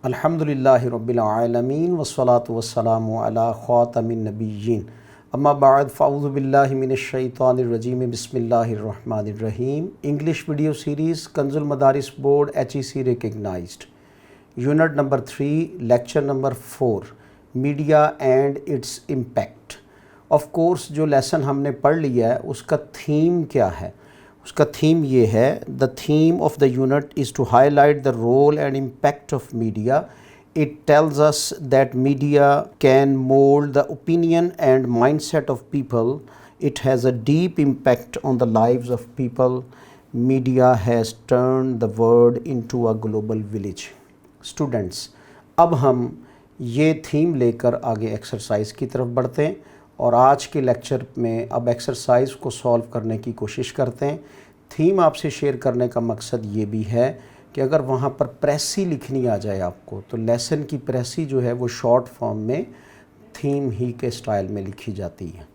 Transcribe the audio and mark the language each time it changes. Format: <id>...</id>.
<ar>الحمدللہ رب العالمین والصلاة والسلام علی خاتم النبیین اما بعد فاعوذ باللہ من الشیطان الرجیم بسم اللہ الرحمن الرحیم</ar> <ur>English video series Kanz ul Madaris board HEC recognised unit number 3 lecture number 4 media and its impact. Of course جو لیسن ہم نے پڑھ لیا ہے اس کا تھیم کیا ہے؟ اس کا تھیم یہ ہے</ur> <en>The theme of the unit is to highlight the role and impact of media. It tells us that media can mold the opinion and mindset of people. It has a deep impact on the lives of people. Media has turned the world into a global village.</en> <ur>Students, اب ہم یہ theme لے کر آگے exercise کی طرف بڑھتے ہیں اور آج کے لیکچر میں اب ایکسرسائز کو سولو کرنے کی کوشش کرتے ہیں. تھیم آپ سے شیئر کرنے کا مقصد یہ بھی ہے کہ اگر وہاں پر پریسی لکھنی آ جائے آپ کو تو لیسن کی پریسی جو ہے وہ شارٹ فارم میں تھیم ہی کے سٹائل میں لکھی جاتی ہے.</ur>